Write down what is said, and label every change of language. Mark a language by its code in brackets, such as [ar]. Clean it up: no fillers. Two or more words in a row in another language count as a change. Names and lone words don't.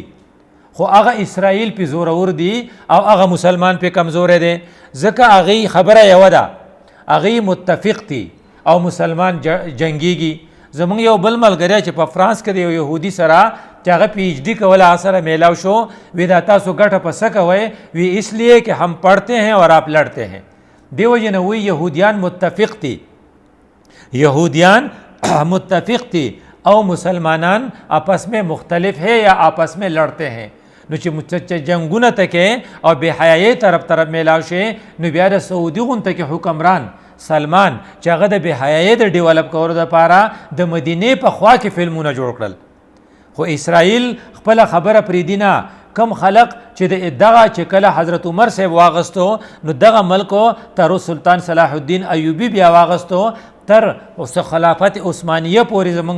[ps] خو هغه اسرائیل پې زورور دي او هغه مسلمان پې کمزوری دی. ځکه هغې خبره یوه ده، هغې متفق دي او مسلمان جنګیږي. زمونږ یو بل ملګری چې په فرانس کې د یو یهودي سره چې هغه پی ایچ ډي کوله هغه سره میلاو شو وی دا تاسو ګټه په څه کوئ؟ [ur] وی اس لیے کہ ہم پڑھتے ہیں اور آپ لڑتے ہیں. [ps] دې وجې نه وی یهودیان متفق دي، یهودیان متفق دي او مسلمانان [ur] آپس میں مختلف ہے یا آپس میں لڑتے ہیں. [ps] نو چې جنګونه ته کې او بې حیایۍ طرف میلاو شي نو بیا د سعودي غونته کې حکمران سلمان چې هغه د بې حیایۍ د ډیولپ کولو دپاره د مدینې په خوا کې فلمونه جوړ کړل. خو اسرائیل خپله خبره پرېږدي نه، کم خلق چې دغه چې کله حضرت عمر صاحب واغستو نو دغه ملکو تر سلطان صلاح الدین ایوبی بیا واغستو تر اوس خلافت عثمانیه پورې زمونږ